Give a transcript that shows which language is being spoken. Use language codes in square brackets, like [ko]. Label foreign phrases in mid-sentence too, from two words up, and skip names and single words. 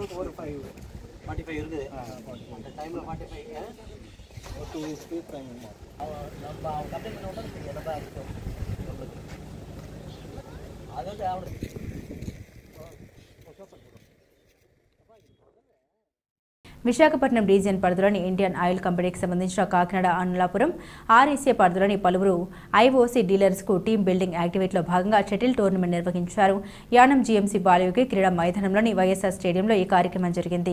[ta] ஒரு 45 இருக்குது அந்த டைம்ல 45 ஒரு 2 [en] speed time [ta] நம்ம கம்ப்ளீட் பண்ண உடனே நம்ம அதாவது [te] విశాఖపట్నం రీజియన్ పరిధిలోని ఇండియన్ ఆయిల్ కంపెనీకి సంబంధించిన కాకినాడ అన్నలాపురం ఆర్ఈసీ పరిధిలోని పలువురు ఐఓసీ డీలర్స్కు [en] team building [te] యాక్టివిటీలో భాగంగా [en] shuttle tournament [te] నిర్వహించారు. యానం జీఎంసీ బాలయోగి క్రీడా మైదానంలోని వైఎస్ఆర్ స్టేడియంలో ఈ కార్యక్రమం జరిగింది.